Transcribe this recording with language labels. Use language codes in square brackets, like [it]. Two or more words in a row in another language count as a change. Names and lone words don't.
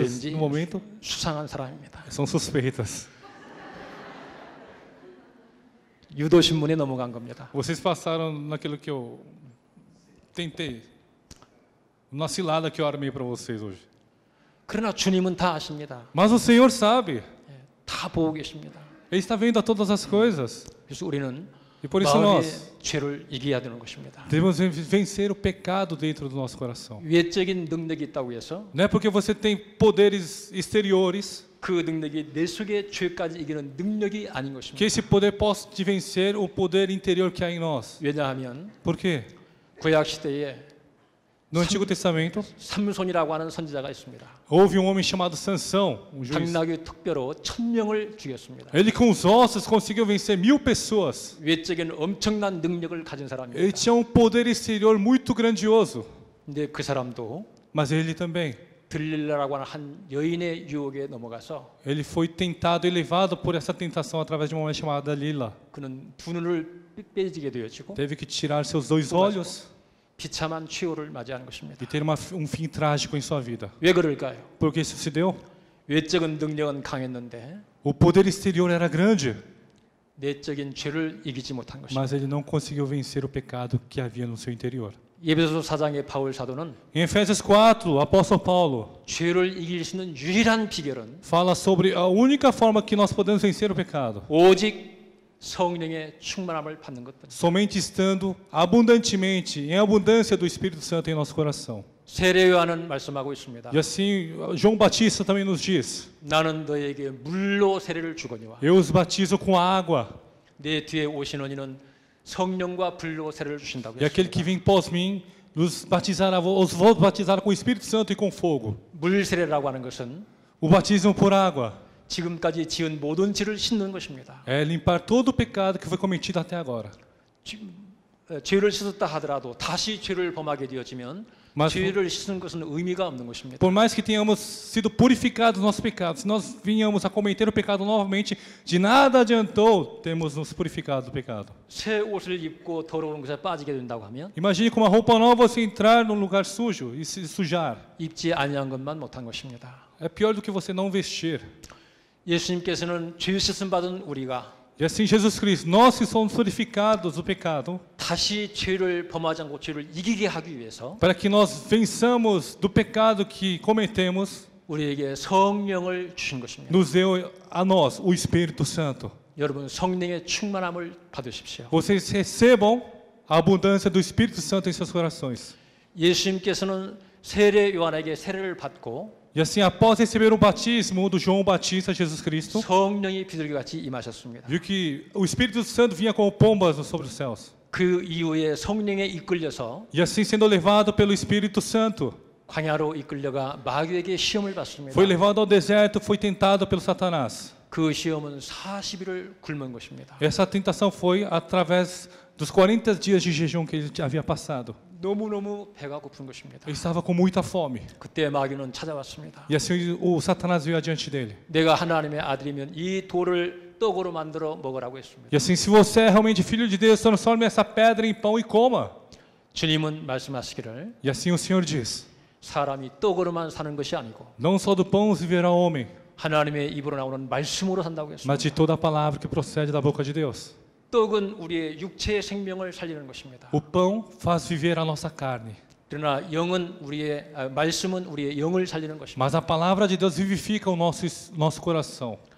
[ko] 왠지 [pt] no momento [ko] 수상한 사람입니다. [pt] são suspeitas. [ko] 유도 신문에 넘어간 겁니다. [pt] Vocês passaram naquilo que eu tentei, na cilada que eu armei para vocês hoje. [ko] 그러나 주님은 다 아십니다. [pt] Mas o Senhor sabe, [ko] 다 보고 계십니다. [pt] Ele está vendo a todas as coisas. [ko] 그래서 우리는 [pt] E por isso [ko] 마음의 [pt] nós [ko] 죄를 이겨야 되는 것입니다. [pt] devemos vencer o pecado dentro do nosso coração. [ko] 외적인 능력이 있다고 해서 [pt] Não é porque você tem poderes exteriores [ko] 그 능력이 내 속의 죄까지 이기는 능력이 아닌 [pt] que [ko] 것입니다. [pt] esse poder possa te vencer o poder interior que há em nós. [ko] 왜냐하면 [pt] Por quê? [ko] 구약 시대에 [pt] No Antigo Testamento [ko] 삼손이라고 하는 선지자가 있습니다. [pt] houve um homem chamado Sansão, um juiz. [ko] 당나귀 특별로 1000명을 죽였습니다. [pt] Ele com os ossos conseguiu vencer 1000 pessoas. [ko] 외적인 엄청난 능력을 가진 [pt] Ele [ko] 사람입니다. [pt] tinha um poder exterior muito grandioso, [ko] 근데 그 사람도 [pt] mas ele também, [ko] 들릴라라고 하는 한 여인의 유혹에 넘어가서 [pt] ele foi tentado e levado por essa tentação através de uma mulher chamada Lila. [ko] 그는 두 눈을 빼지게 되어지고 [pt] Teve que tirar seus 2 olhos [ko] 비참한 최후를 맞이하는 것입니다. [pt] e ter um fim trágico em sua vida. [ko] 왜 그럴까요? [pt] Por que isso se deu? [ko] 외적인 능력은 강했는데 [pt] O poder exterior era grande, [ko] 내적인 죄를 이기지 못한 것입니다. [pt] mas ele não conseguiu vencer o pecado que havia no seu interior. [ko] 에베소서 4장의 바울 사도는 [pt] Em Efésios 4, o apóstolo Paulo [ko] 죄를 이길 수 있는 유일한 비결은 [pt] fala sobre a única forma que nós podemos vencer o pecado. [ko] 오직 성령의 충만함을 받는 것뿐입니다. [pt] Somente estando abundantemente, em abundância do Espírito Santo em nosso coração. [ko] 세례 요한은 말씀하고 있습니다. [pt] E assim, João Batista também nos diz: [ko] 나는 너에게 물로 세례를 주거니와 [pt] Eu os batizo com água, [ko] 내 뒤에 오시는 이는 성령과 불로 세례를 주신다고 [pt] e aquele que [ko] 했습니다. [pt] vem pós mim os vou batizar com o Espírito Santo e com fogo. [ko] 물 세례라고 하는 것은 [pt] O batismo por água [ko] 지금까지 지은 모든 죄를 씻는 것입니다. [pt] é limpar todo o pecado que foi cometido até agora. [ko] 죄를 씻었다 하더라도 다시 죄를 범하게 되어지면 [pt] Mas [ko] 죄를 씻는 것은 의미가 없는 것입니다. [pt] por mais que tenhamos sido purificados dos nossos pecados, se nós vinhamos a cometer o pecado novamente, de nada adiantou termos nos purificado do pecado. [ko] 새 옷을 입고 더러운 것에 빠지게 된다고 하면 [pt] Imagine com uma roupa nova você entrar num lugar sujo e se sujar. [ko] 입지 아니한 것만 못한 것입니다. [pt] É pior do que você não vestir. [ko] 예수님께서는 죄 씻음 받은 우리가 [pt] E assim, Jesus Cristo, nós que somos purificados do pecado, [ko] 다시 죄를 범하지 않고 죄를 이기게 하기 위해서 [pt] para que nós vençamos do pecado que cometemos, [ko] 우리에게 성령을 주신 것입니다. [pt] nos deu a nós o Espírito Santo. [ko] 여러분 성령의 충만함을 받으십시오. [pt] Vocês recebam a abundância do Espírito Santo em seus corações. [ko] 예수님께서는 세례 요한에게 세례를 받고 [pt] E assim, após receber o batismo do João Batista, Jesus Cristo, [ko] 성령이 비둘기같이 임하셨습니다. [pt] viu que o Espírito Santo vinha como pombas sobre os céus. [ko] 그 이후에 성령에 이끌려서 [pt] E assim, sendo levado pelo Espírito Santo, [ko] 광야로 이끌려가 마귀에게 시험을 받습니다. [pt] foi levado ao deserto, foi tentado pelo Satanás. [ko] 그 시험은 40일을 굶은 것입니다. [pt] Essa tentação foi através dos 40 dias de jejum que ele havia passado. [ko] 너무너무 배가 고픈 것입니다. [pt] Ele estava com muita fome. [ko] 그때 마귀는 찾아왔습니다. [pt] E assim o Satanás veio adiante dele. [ko] 내가 하나님의 아들이면 이 돌을 떡으로 만들어 먹으라고 했습니다. [pt] E assim, se você é realmente filho de Deus, transforme essa pedra em pão e coma. [ko] 주님은 말씀하시기를 [pt] E assim o Senhor diz: [ko] 사람이 떡으로만 사는 것이 아니고 [pt] Não só do pão viverá o homem, [ko] 하나님의 입으로 나오는 말씀으로 산다고 했습니다. [pt] mas de toda a palavra que procede da boca de Deus. [ko] 떡은 우리의 육체의 생명을 살리는 것입니다. [pt] O pão faz viver a nossa carne, [ko] 그러나 영은 말씀은 우리의 영을 살리는 것입니다. [pt] mas a palavra de Deus vivifica o nosso coração.